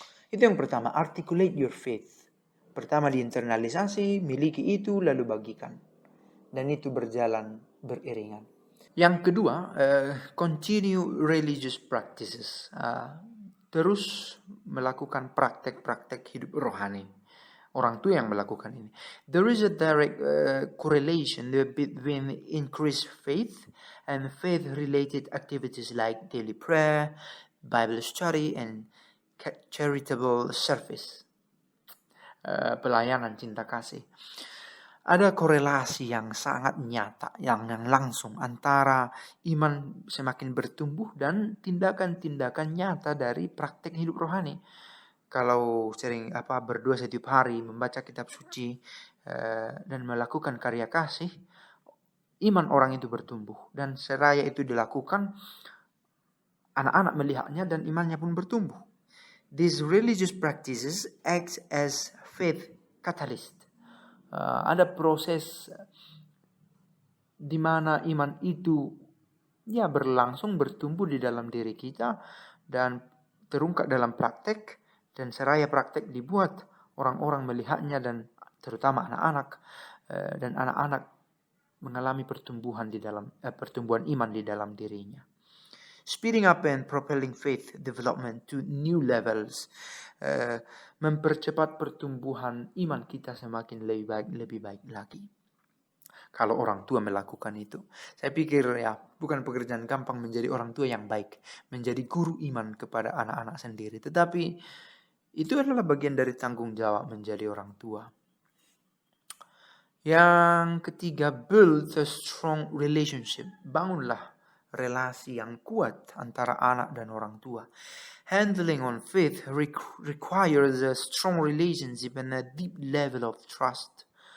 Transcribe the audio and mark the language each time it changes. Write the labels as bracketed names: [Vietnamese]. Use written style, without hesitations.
[Indonesian] Itu yang pertama, [English] articulate your faith. [Indonesian] Pertama diinternalisasi, miliki itu, lalu bagikan. Dan itu berjalan beriringan. Yang kedua, [English] continue religious practices. [Indonesian] Terus melakukan praktek-praktek hidup rohani. Orang tua yang melakukan ini. [English] There is a direct correlation between increased faith and faith-related activities like daily prayer, Bible study, and charitable service. [Indonesian] Pelayanan cinta kasih. Ada korelasi yang sangat nyata, yang langsung antara iman semakin bertumbuh dan tindakan-tindakan nyata dari praktek hidup rohani. Kalau sering berdoa setiap hari, membaca kitab suci, dan melakukan karya kasih, iman orang itu bertumbuh. Dan seraya itu dilakukan, anak-anak melihatnya dan imannya pun bertumbuh. [English] These religious practices act as faith catalyst. [Indonesian] Ada proses di mana iman itu berlangsung, bertumbuh di dalam diri kita dan terungkap dalam praktek, dan seraya praktek dibuat orang-orang melihatnya dan terutama anak-anak, dan anak-anak mengalami pertumbuhan iman di dalam dirinya. [English] Speeding up and propelling faith development to new levels, [Indonesian] mempercepat pertumbuhan iman kita semakin lebih baik lagi. Kalau orang tua melakukan itu, saya pikir bukan pekerjaan gampang menjadi orang tua yang baik, menjadi guru iman kepada anak-anak sendiri. Tetapi itu adalah bagian dari tanggung jawab menjadi orang tua. Yang ketiga, [English] build a strong relationship. [Indonesian] Bangunlah relasi yang kuat antara anak dan orang tua. [English] Handling on faith requires a strong relationship and a deep level of trust.